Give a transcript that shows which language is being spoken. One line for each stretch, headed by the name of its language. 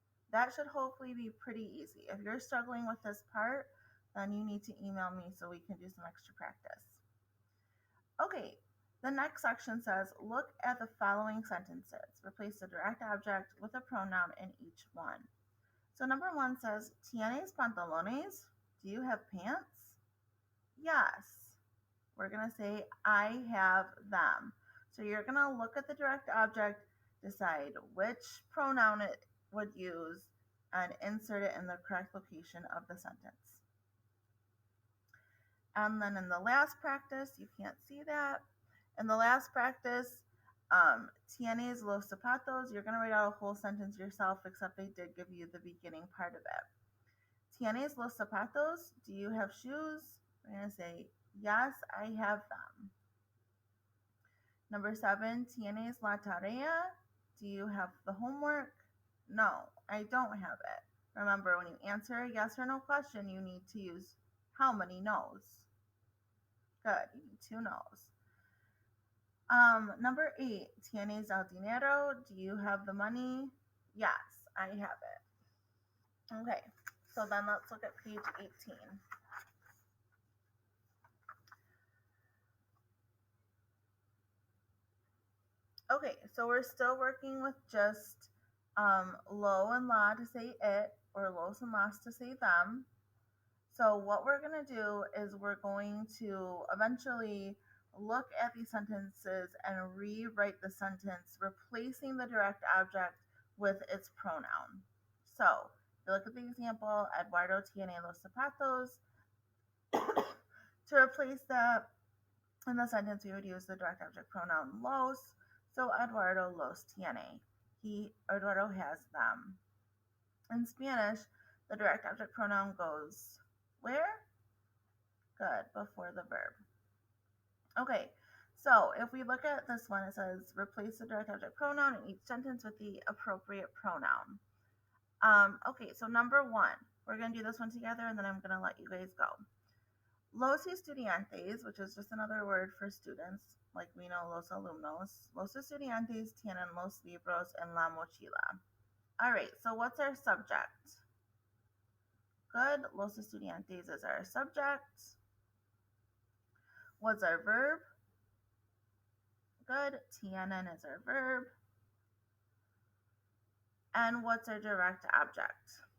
English: That should hopefully be pretty easy. If you're struggling with this part, then you need to email me so we can do some extra practice. Okay, the next section says, look at the following sentences. Replace the direct object with a pronoun in each one. So number one says, ¿Tienes pantalones? Do you have pants? Yes. We're going to say, I have them. So you're going to look at the direct object, decide which pronoun it would use, and insert it in the correct location of the sentence. And then in the last practice, you can't see that. In the last practice, ¿Tienes los zapatos? You're going to write out a whole sentence yourself, except they did give you the beginning part of it. ¿Tienes los zapatos? Do you have shoes? We're going to say, yes, I have them. Number 7, ¿Tienes la tarea? Do you have the homework? No, I don't have it. Remember, when you answer a yes or no question, you need to use how many no's. Good, you need 2 no's. Number 8, ¿Tienes el dinero? Do you have the money? Yes, I have it. Okay, so then let's look at page 18. Okay, so we're still working with just lo and la to say it, or los and las to say them. So what we're going to do is we're going to eventually look at these sentences and rewrite the sentence, replacing the direct object with its pronoun. So if you look at the example, Eduardo tiene los zapatos. To replace that in the sentence, we would use the direct object pronoun los. So Eduardo los tiene. Eduardo has them. In Spanish, the direct object pronoun goes where? Good, before the verb. Okay, so if we look at this one, it says replace the direct object pronoun in each sentence with the appropriate pronoun. Okay, so number 1, we're going to do this one together and then I'm going to let you guys go. Los estudiantes, which is just another word for students, like we know los alumnos.
Spanish: Los estudiantes tienen los libros en la mochila.
English: All right, so what's our subject? Good, los estudiantes is our subject. What's our verb? Good, tienen is our verb. And what's our direct object?